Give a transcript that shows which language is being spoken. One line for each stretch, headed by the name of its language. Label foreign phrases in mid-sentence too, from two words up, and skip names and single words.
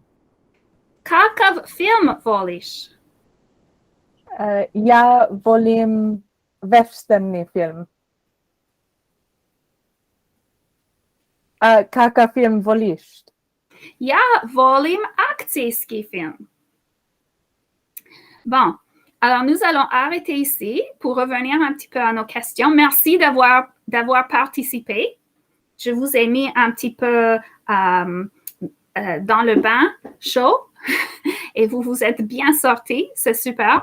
Croatian: Kakav film voliš? Ja volim westerni film. Kakav film voliš? Ja volim akcijski film.
French: Bon, alors nous allons arrêter ici pour revenir un petit peu à nos questions. Merci d'avoir participé. Je vous ai mis un petit peu dans le bain chaud et vous vous êtes bien sortis, c'est super.